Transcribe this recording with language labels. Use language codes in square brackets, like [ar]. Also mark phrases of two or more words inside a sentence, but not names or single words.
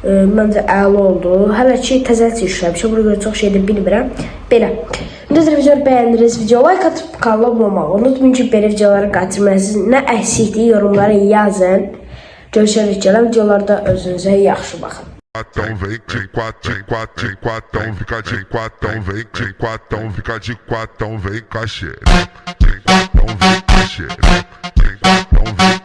[az] Məncə əla oldu. Hələ ki təzəçi işləmişəm. Buna görə çox şey də bilmirəm. Belə. İndi videoyu bəyəndiniz, video like atıb kanala abunə olmağı unutmayın ki, belə videoları qaçırmayasınız. Nə əksikliyi yorumlara yazın. Görüşərik gələn videolarda, özünüzə yaxşı baxın. [pt] Quatão, vem de quatão, fica de quatão, vem de quatão, fica de quatão, vem com a xereca. De quatão, vem com a xereca. De quatão,